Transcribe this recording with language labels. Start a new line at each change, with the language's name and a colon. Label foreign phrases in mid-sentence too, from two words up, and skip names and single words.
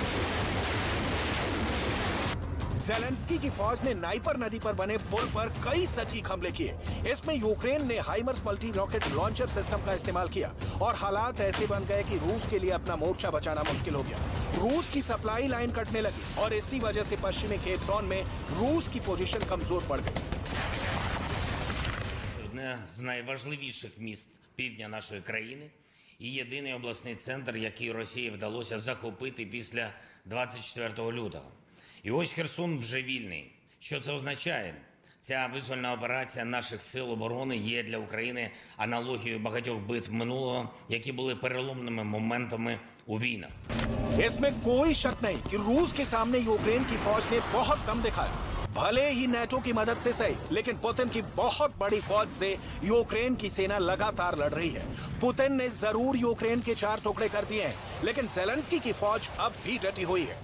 Hindi: ज़ेलेंस्की की फौज ने नाइपर नदी पर बने पुल पर कई सटीक हमले किए। इसमें यूक्रेन ने हाइमर्स
English: multi rocket launcher system
Hindi: का इस्तेमाल किया और हालात ऐसे बन गए कि रूस के लिए अपना मोर्चा बचाना मुश्किल हो गया। रूस की
English: supply line
Hindi: कटने लगी और इसी वजह से पश्चिमी खेरसौन में रूस की पोजीशन कमजोर पड़ गई।
Ukrainian: Одне з найважливіших міст півдня нашої країни і єдиний обласний центр, який Росії вдалося захопити після 24 лютого. І ось Херсон вже вільний. Що це означає? Ця визвольна операція наших сил оборони є для України аналогією багатьох битв минулого, які були переломними моментами у війнах.
Hindi: इसमें कोई शक नहीं कि रूस के सामने यूक्रेन की फौज ने बहुत कम दिखाया। भले ही नेटो की मदद से सही, लेकिन पुतिन की बहुत बड़ी फौज से यूक्रेन की सेना लगातार लड़ रही है। पुतिन ने जरूर यूक्रेन के 4 टुकड़े कर दिए हैं, लेकिन ज़ेलेंस्की की फौज अब भी डटी हुई है।